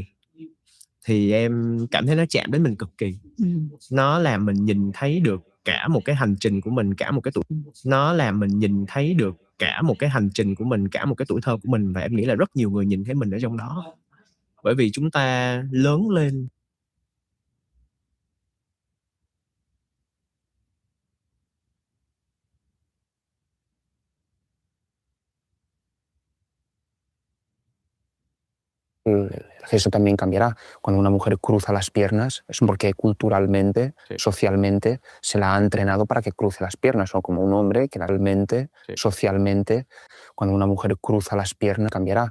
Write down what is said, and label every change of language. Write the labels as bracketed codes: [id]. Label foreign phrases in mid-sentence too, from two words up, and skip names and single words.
[vi] Thì em cảm thấy nó chạm đến mình cực kỳ. Nó làm mình nhìn thấy được cả một cái hành trình của mình, cả một cái tuổi. Nó làm mình nhìn thấy được cả một cái hành trình của mình, cả một cái tuổi thơ của mình, và em nghĩ là rất nhiều người nhìn thấy mình ở trong đó. Bởi vì chúng ta lớn lên [es] el gesto también cambiará. Cuando una mujer cruza las piernas es porque culturalmente, socialmente, se la ha entrenado para que cruce las piernas, o como un hombre que realmente, socialmente, cuando una mujer cruza las piernas cambiará.